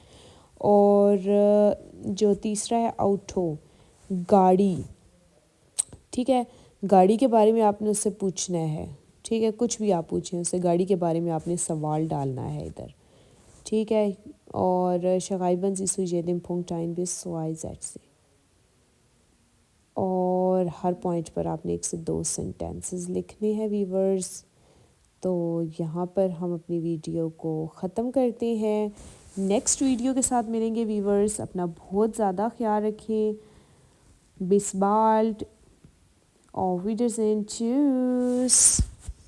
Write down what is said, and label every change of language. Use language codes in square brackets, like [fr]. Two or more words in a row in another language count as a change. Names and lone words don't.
[ur] اور جو تیسرا ہے آؤٹو، گاڑی. ٹھیک ہے، گاڑی کے بارے میں آپ نے اس سے پوچھنا ہے. ٹھیک ہے، کچھ بھی آپ پوچھیں اس سے، گاڑی کے بارے میں آپ نے سوال ڈالنا ہے ادھر. ٹھیک ہے، اور [de] شغائباً sie zu jedem Punkt ein bis 2 Sätze. [ur] اور ہر پوائنٹ پر آپ نے 1 سے 2 سینٹینسز لکھنے ہیں ویورز. تو یہاں پر ہم اپنی ویڈیو کو ختم کرتے ہیں. [en] next video [ur] کے ساتھ ملیں گے ویورز. اپنا بہت زیادہ خیال رکھیں. [de] bis bald. Auf Wiedersehen. Tschüss.